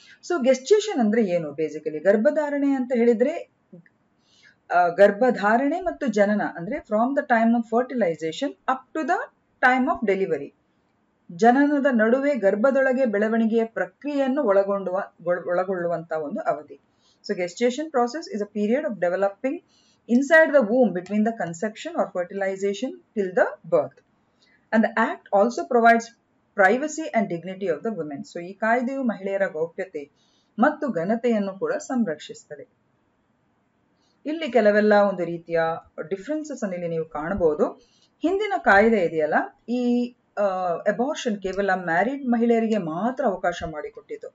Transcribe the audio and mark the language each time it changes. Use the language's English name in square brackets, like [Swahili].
[Kannada] So gestation ಅಂದ್ರೆ ಏನು? Basically ಗರ್ಭಧಾರಣೆ ಅಂತ ಹೇಳಿದ್ರೆ ಗರ್ಭಧಾರಣೆ ಮತ್ತು ಜನನ ಅಂದ್ರೆ [English] From the time of fertilization up to the time of delivery. [Kannada] ಜನನದ ನಡುವೆ ಗರ್ಭದೊಳಗೆ ಬೆಳವಣಿಗೆಯ ಪ್ರಕ್ರಿಯೆಯನ್ನು ಒಳಗೊಳ್ಳುವಂತಹ ಒಂದು ಅವಧಿ. [English] So gestation process is a period of developing inside the womb between the conception or fertilization till the birth. And the act also provides privacy and dignity of the women. [Kannada] So ಈ ಕಾಯ್ದೆಯು ಮಹಿಳೆಯರ ಗೌಪ್ಯತೆ ಮತ್ತು ಘನತೆಯನ್ನು ಕೂಡ ಸಂರಕ್ಷಿಸುತ್ತದೆ. ಇಲ್ಲಿ ಕೆಲವೆಲ್ಲ ಒಂದು ರೀತಿಯ ಡಿಫರೆನ್ಸಸ್ ಅನ್ನು ನೀವು ಕಾಣಬಹುದು. ಹಿಂದಿನ ಕಾಯ್ದೆ ಇದೆಯಲ್ಲ, ಈ ಅಬಾರ್ಷನ್ ಕೇವಲ ಮ್ಯಾರಿಡ್ ಮಹಿಳೆಯರಿಗೆ ಮಾತ್ರ ಅವಕಾಶ ಮಾಡಿಕೊಟ್ಟಿತ್ತು.